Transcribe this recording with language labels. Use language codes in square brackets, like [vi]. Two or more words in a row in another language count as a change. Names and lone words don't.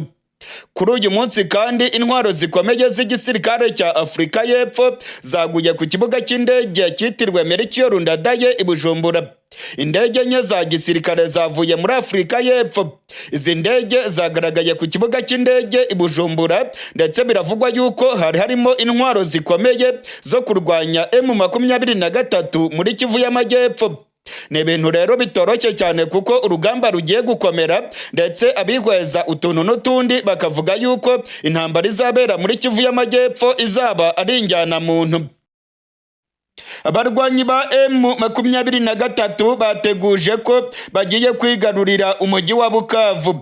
[rw] Kuri uyu munsi kandi intwaro zikomeye z'igisirikare cya Afurika y'Epfo zaguye ku kibuga cy'indege cyitiriwe Melchior Ndadaye i Bujumbura. Indege nke za gisirikare zavuye muri Afurika y'Epfo. Izi ndege zagaragaye ku kibuga cy'indege i Bujumbura ndetse biravugwa yuko harimo intwaro zikomeye zo kurwanya M23 muri Kivu y'Amajyepfo. Ni ibintu rero bitoroshye cyane kuko urugamba rugiye gukomera ndetse abihweza utuntu n'utundi bakavuga yuko intambara izabera muri Kivu y'Amajyepfo izaba ari injyana muntu. Abarwanyi ba M23 bateguje ko bagiye kwigarurira umujyi wa Bukavu.